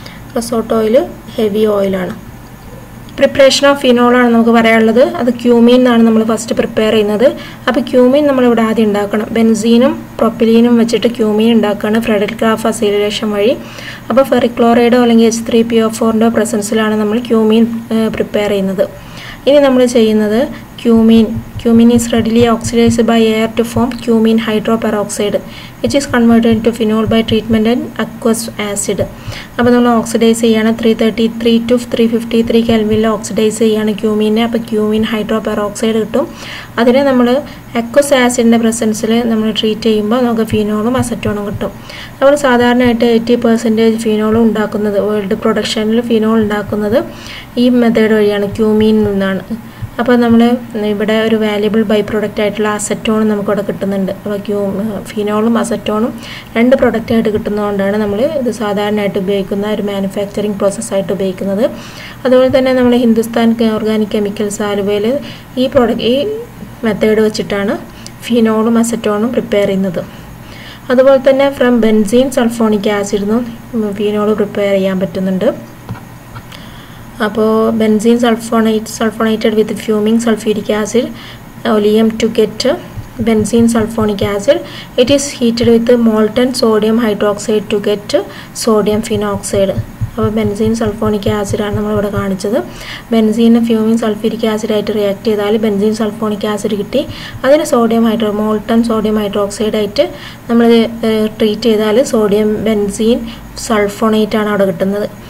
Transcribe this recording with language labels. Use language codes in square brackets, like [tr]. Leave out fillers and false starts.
[ml] ക്രസോട്ട് oil heavy ഓയിലാണ്. Preparation of ഫിനോളാണ് നമുക്ക് പറയാനുള്ളത്. അത് ക്യൂമീൻ എന്നാണ് നമ്മൾ ഫസ്റ്റ് പ്രിപ്പയർ ചെയ്യുന്നത്. അപ്പോൾ ക്യൂമീൻ നമ്മളിവിടെ ആദ്യം ഉണ്ടാക്കണം. ബെൻസീനും പ്രൊപ്പിലീനും വെച്ചിട്ട് ക്യൂമീൻ ഉണ്ടാക്കുകയാണ് ഫ്രെഡറിക് ഗ്രാഫ് അസൈലേഷൻ വഴി. അപ്പോൾ ഫെറിക്ലോറൈഡോ അല്ലെങ്കിൽ H3PO4ൻ്റെ പ്രസൻസിലാണ് നമ്മൾ ക്യൂമീൻ പ്രിപ്പയർ ചെയ്യുന്നത്. ഇനി നമ്മൾ ചെയ്യുന്നത് [en] Cumin is readily oxidized by air to form cumene hydroperoxide, which is converted into phenol by treatment in aqueous acid. [ml] അപ്പോൾ നമ്മൾ ഓക്സിഡൈസ് ചെയ്യാണ് 333 to 353 കെൽവിനിൽ ഓക്സിഡൈസ് ചെയ്യാണ് ക്യൂമീനെ. അപ്പോൾ ക്യൂമീൻ ഹൈഡ്രോപെറോക്സൈഡ് കിട്ടും. അതിനെ നമ്മൾ അക്വസ് ആസിഡിൻ്റെ പ്രസൻസിൽ നമ്മൾ ട്രീറ്റ് ചെയ്യുമ്പോൾ നമുക്ക് ഫിനോളും അസറ്റോണും കിട്ടും. നമ്മൾ സാധാരണയായിട്ട് 80% ഫിനോളും ഉണ്ടാക്കുന്നത്, വേൾഡ് പ്രൊഡക്ഷനിൽ ഫിനോൾ ഉണ്ടാക്കുന്നത് ഈ മെത്തേഡ് വഴിയാണ്, ക്യൂമീൻ നിന്നാണ്. അപ്പോൾ നമ്മൾ ഇവിടെ ഒരു വാല്യുബിൾ ബൈ പ്രൊഡക്റ്റ് ആയിട്ടുള്ള അസറ്റോൺ നമുക്കിവിടെ കിട്ടുന്നുണ്ട്. അപ്പോൾ ഫിനോളും അസറ്റോണും 2 പ്രൊഡക്റ്റായിട്ട് കിട്ടുന്നതുകൊണ്ടാണ് നമ്മൾ ഇത് സാധാരണയായിട്ട് ഉപയോഗിക്കുന്ന ഒരു മാനുഫാക്ചറിങ് പ്രോസസ്സായിട്ട് ഉപയോഗിക്കുന്നത്. അതുപോലെ തന്നെ നമ്മൾ ഹിന്ദുസ്ഥാൻ ഓർഗാനിക് കെമിക്കൽസ് ആലുവയിൽ ഈ മെത്തേഡ് വെച്ചിട്ടാണ് ഫിനോളും അസറ്റോണും പ്രിപ്പയർ ചെയ്യുന്നത്. അതുപോലെ തന്നെ from benzene sulphonic ആസിഡിനും phenol prepare ചെയ്യാൻ പറ്റുന്നുണ്ട്. [en] അപ്പോൾ benzene sulfonated with fuming sulfuric acid oleum to get benzene sulfonic acid. It is heated with molten sodium hydroxide to get sodium phenoxide. [ml] അപ്പോൾ ബെൻസീൻ സൾഫോണിക് ആസിഡാണ് നമ്മളിവിടെ കാണിച്ചത്. ബെൻസീൻ ഫ്യൂമിങ് സൾഫ്യൂരിക് ആസിഡായിട്ട് റിയാക്ട് ചെയ്താൽ benzene sulphonic acid കിട്ടി. അതിന് molten sodium ഹൈഡ്രോക്സൈഡായിട്ട് നമ്മൾ treat ചെയ്താൽ sodium benzene sulphonate ആണ് അവിടെ കിട്ടുന്നത്.